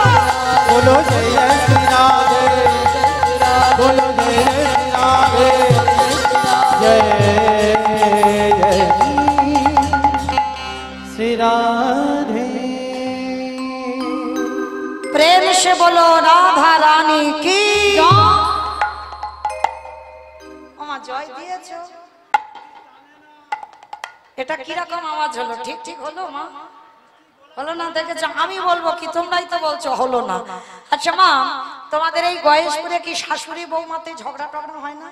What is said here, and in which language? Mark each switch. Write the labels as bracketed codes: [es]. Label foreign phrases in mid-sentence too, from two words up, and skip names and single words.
[hi] बोलो जय जय श्री राधे बोलो जय जय श्री राधे जय जय श्री राधे। प्रेम से बोलो राधा रानी की [bn] জয় দিয়েছো। এটা কি রকম আওয়াজ হলো? ঠিক ঠিক হলো মা? হলো না? দেখেছো, আমি বলবো কি, তোমরাই তো বলছো হলো না। আচ্ছা মা, তোমাদের এই গয়েশপুরে কি শাশুড়ি বৌমাতে ঝগড়া টগড়া হয় না?